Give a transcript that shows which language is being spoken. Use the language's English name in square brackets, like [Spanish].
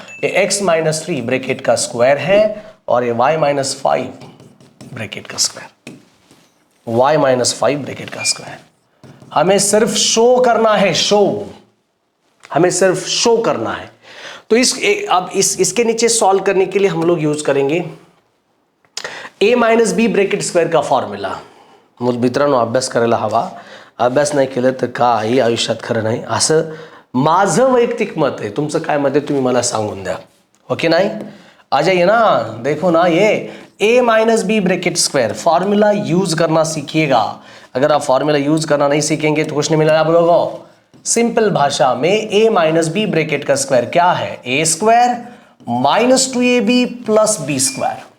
[Hindi] ये x minus 3 bracket का square है और ये y माइनस 5 ब्रैकेट का स्क्वायर, y माइनस 5 ब्रैकेट का स्क्वायर। हमें सिर्फ शो करना है, शो, हमें सिर्फ शो करना है। तो अब इसके नीचे सॉल्व करने के लिए हम लोग यूज करेंगे a minus B bracket square का फॉर्म्युला। [Marathi] मित्रांनो, अभ्यास करायला हवा, अभ्यास नाही केलं तर काही आयुष्यात खरं नाही, असं माझं वैयक्तिक मत आहे। तुमचं काय मत आहे तुम्ही मला सांगून द्या, ओके? [Hindi] नाही आ जाइए ना, देखो ना, ये a minus B bracket square formula use करना सीखिएगा। अगर आप फॉर्मूला यूज करना नहीं सीखेंगे तो कुछ नहीं मिलेगा आप लोगों को। सिंपल भाषा में a माइनस बी ब्रैकेट का स्क्वायर क्या है? a square minus 2ab plus B square.